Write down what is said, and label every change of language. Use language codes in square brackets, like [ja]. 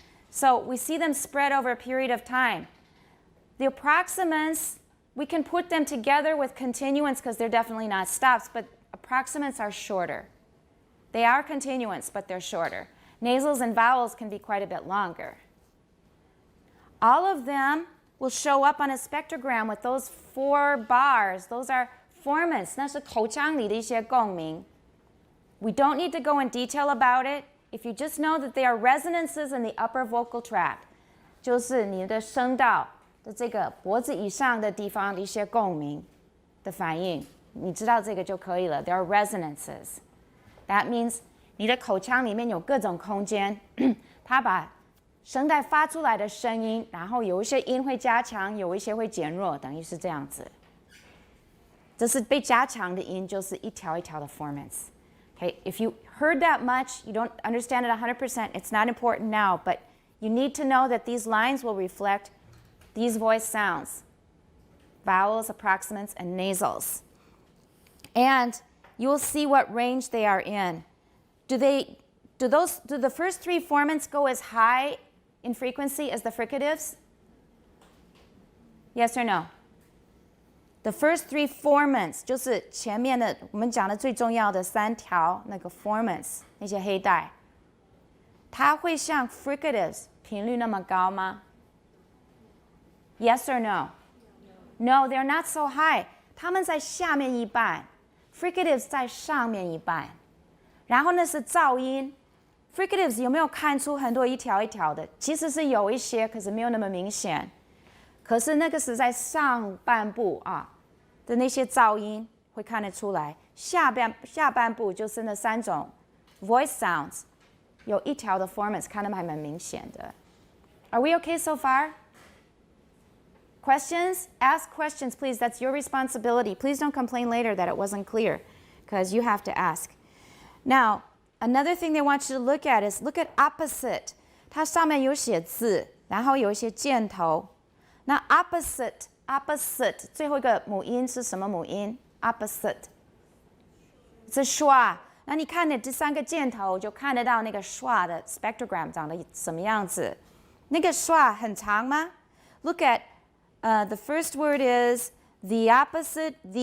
[en] So we see them spread over a period of time. The approximants, we can put them together with continuants because they're definitely not stops, but approximants are shorter. They are continuants, but they're shorter. Nasals and vowels can be quite a bit longer. All of them will show up on a spectrogram with those 4 bars. Those are formants. [zh] 那是口腔里的一些共鸣. [en] We don't need to go in detail about it. If you just know that they are resonances in the upper vocal tract, [zh] 就是你的声道的这个脖子以上的地方的一些共鸣的反应，你知道这个就可以了. [en] They are resonances. That means [zh] 你的口腔里面有各种空间，它把声带发出来的声音，然后有一些音会加强，有一些会减弱，等于是这样子。这是被加强的音，就是一条一条的 formants. [en] Okay, if you heard that much, you don't understand it 100%, it's not important now, but you need to know that these lines will reflect these voice sounds, vowels, approximants, and nasals. And you will see what range they are in. Do the first three formants go as high in frequency as the fricatives? Yes or no? The first three formants [zh] 就是前面的我们讲的最重要的3条那个 formants 那些黑带，它会像 fricatives 频率那么高吗？ [en] Yes or no? No, they're not so high. [zh] 它们在下面一半 fricatives 在上面一半。然后呢是噪音 fricatives 有没有看出很多一条一条的？其实是有一些，可是没有那么明显。可是那个是在上半部的那些噪音会看得出来，下半部就是那3种 voice sounds 有一条的 formants 看得还蛮明显的。 [en] Are we okay so far? Questions? Ask questions, please. That's your responsibility. Please don't complain later that it wasn't clear, because you have to ask. Now, another thing they want you to look at is look at opposite. [zh] 它上面有写字，然后有一些箭头。那 opposite 最后一个母音是什么母音 ？opposite 是 schwa。那你看的这3个箭头，就看得到那个 schwa 的 spectrogram 长得什么样子。那个 schwa 很长吗 [en] ？Look at the first word is the opposite.